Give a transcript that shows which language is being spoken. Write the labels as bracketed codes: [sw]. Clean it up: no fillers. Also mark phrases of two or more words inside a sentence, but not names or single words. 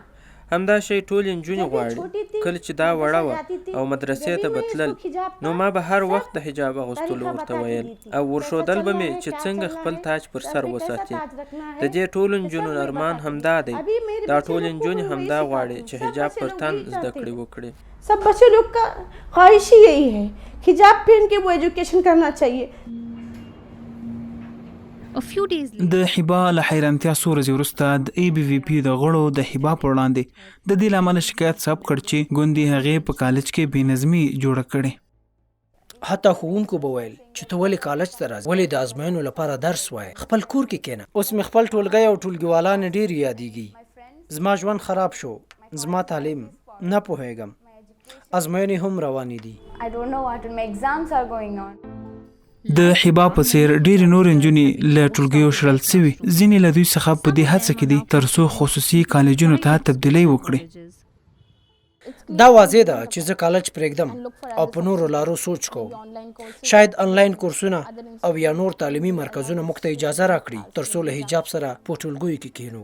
[ps] همدا شی ټولې نجونې غواړي. کله چې دا وړه وه او مدرسې ته به تلل، نو ما به هر وخت د حجاب اغوستلو ورته ویل او ورښودل به مې چې څنګه خپل تاج پر سر وساتي. د دې ټولو نجونو ارمان همدا دی. دا ټولې نجونې همدا غواړي چې حجاب پر تن زده کړې وکړي. [ur] سب بچے لوگ کا خواہش ہی یہی ہے حجاب پہن کے وہ ایجوکیشن کرنا چاہیے. [ps] د حبا له حیرانتیا څو ورځې وروسته د ABVP د غړو د حبا په وړاندې د دې له امله شکایت ثبت کړ چې ګوندې هغې په کالج کې بې نظمي جوړه کړې. حتی ښوونکو به ویل چې ته ولې کالج ته راځې، ولې د ازموینو لپاره درس وایې، خپل کور کې کښېنه. اوس مې خپل ټولګی او ټولګیوالان ډېر یادېږي. زما ژوند خراب شو، زما تعلیم نه پوهېږم، ازموینې هم روانې دي. [en] I don't know what my exams are going on. [ps] د حبا په څیر ډېرې نور نجونې له ټولګیو شړل سوي. ځینې له دوی څخه په دې هڅه کې دي ترڅو خصوصي کالجونو ته تبدیلۍ وکړي. دا واضح ده چې زه کالج پرېږدم او په نورو لارو سوچ کوم. شاید آنلاین کورسونه او یا نور تعلیمي مرکزونه موږ ته اجازه راکړي ترڅو له حجاب سره په ټولګیو کې کښېنو.